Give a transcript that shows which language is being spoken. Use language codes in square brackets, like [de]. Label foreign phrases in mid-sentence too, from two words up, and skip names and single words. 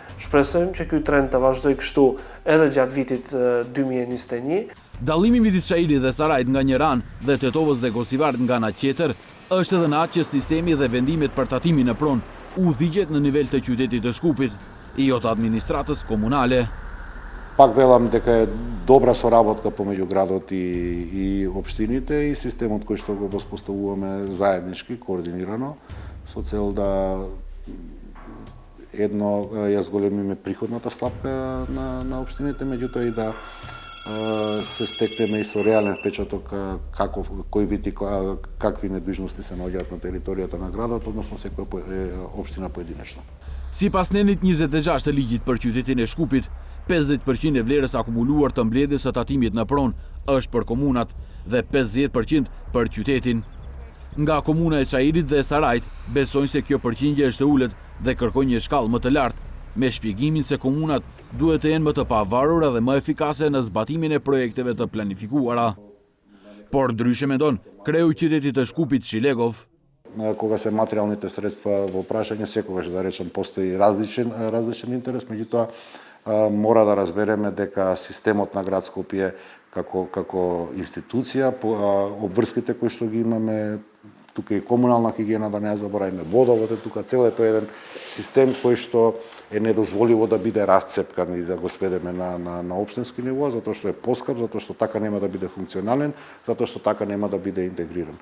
[sq] Shpresojmë që ky trend të vazhdojë kështu edhe gjatë vitit 2021. Dallimi midis Çajirit dhe Sarajit nga një anë dhe Tetovës dhe Gostivart nga ana tjetër është edhe në atë që sistemi dhe vendimet për tatimin në pronë udhëhiqet në nivel të qytetit të Shkupit, jo të administratës komunale. [mk] Пак велам дека е добра соработка помеѓу градот и општините и системот кој што го воспоставуваме заеднички, координирано, со цел да ја зголемиме приходната слапка на општините, меѓутоа и да се стекнеме и со реален впечаток какви недвижности се наоѓаат на територијата на градот, односно секоја општина поединечно. [sq] Sipas nenit 26 të ligjit për qytetin e Shkupit, 50% e vlerës akumuluar të mbledhjes së tatimit në pronë është për komunat dhe 50% për qytetin. Nga komuna e Çajirit dhe Sarajit besojnë se kjo përqindje është e ulët dhe kërkojnë një shkallë më të lartë, me shpjegimin se komunat duhet të jenë më të pavarura dhe më efikase në zbatimin e projekteve të planifikuara. Por ndryshe mendon kreu i qytetit të Shkupit Shilegov. [mk] Кога се материјалните средства во прашање, секогаш да речем постои различен интерес, меѓутоа мора да разбереме дека системот на град Скопје како институција, обврските кои што ги имаме, тука и комунална хигиена, да не ја забораваме, водовод е тука, целото е еден систем кој што е недозволиво да биде расцепкан и да го сведеме на општински ниво, затоа што е поскап, затоа што така нема да биде функционален, затоа што така нема да биде интегриран.